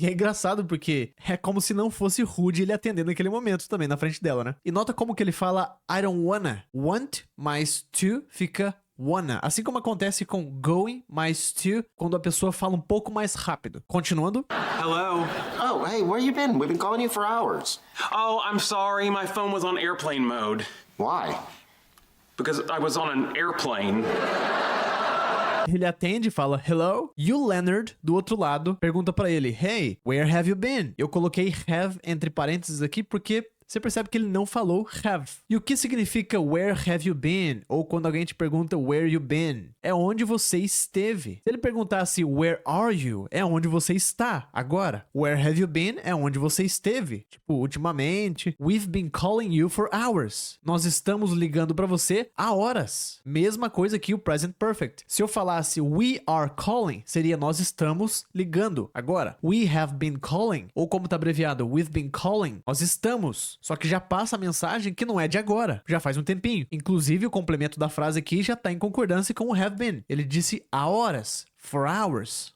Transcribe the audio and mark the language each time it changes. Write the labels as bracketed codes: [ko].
[pt] E é engraçado porque é como se não fosse rude ele atender naquele momento também, na frente dela, né? E nota como que ele fala, [en] I don't wanna. [pt] Want mais to fica wanna. Assim como acontece com going mais to quando a pessoa fala um pouco mais rápido. Continuando. [en] Hello. Oh, hey, where you been? We've been calling you for hours. Oh, I'm sorry. My phone was on airplane mode. Why? Because I was on an airplane. [pt] Ele atende e fala hello. E o Leonard, do outro lado, pergunta pra ele, [en] hey, where have you been? [pt] Eu coloquei have entre parênteses aqui porque você percebe que ele não falou have. E o que significa [en] where have you been? [pt] Ou quando alguém te pergunta [en] where you been? [pt] É onde você esteve. Se ele perguntasse [en] where are you? [pt] É onde você está agora. [en] Where have you been? [pt] É onde você esteve. Tipo, ultimamente. [en] We've been calling you for hours. [pt] Nós estamos ligando pra você há horas. Mesma coisa que o present perfect. Se eu falasse [en] we are calling, [pt] seria nós estamos ligando agora. [en] We have been calling. [pt] Ou como tá abreviado, [en] we've been calling. [pt] Nós estamos. Só que já passa a mensagem que não é de agora, já faz um tempinho. Inclusive, o complemento da frase aqui já tá em concordância com o have been. Ele disse há horas. [en] for hours.